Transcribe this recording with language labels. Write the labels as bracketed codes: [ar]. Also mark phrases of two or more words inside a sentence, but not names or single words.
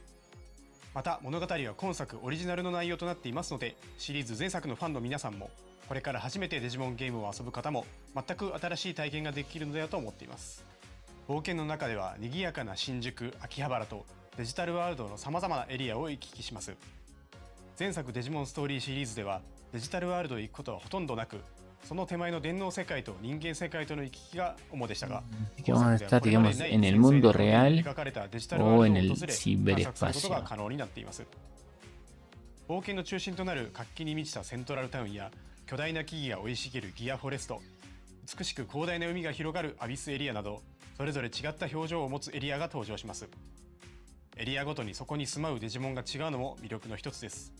[ja] また物語は今作オリジナルの内容となっていますので、シリーズ前作のファンの皆さんもこれから初めてデジモンゲームを遊ぶ方も全く新しい体験ができるのではと思っています。冒険の中では賑やかな新宿、秋葉原とデジタルワールドの様々なエリアを行き来します。前作デジモンストーリーシリーズではデジタルワールドへ行くことはほとんどなく、その手前の電脳世界と人間世界との行き来が主でしたが、 [es] Que vamos a estar, digamos, en el mundo real o en el ciberespacio. [ja] が可能になっています。冒険の中心となる活気に満ちたセントラルタウンや巨大な木々が生い茂るギアフォレスト、美しく広大な海が広がるアビスエリアなど、それぞれ違った表情を持つエリアが登場します。エリアごとにそこに住まうデジモンが違うのも魅力の一つです。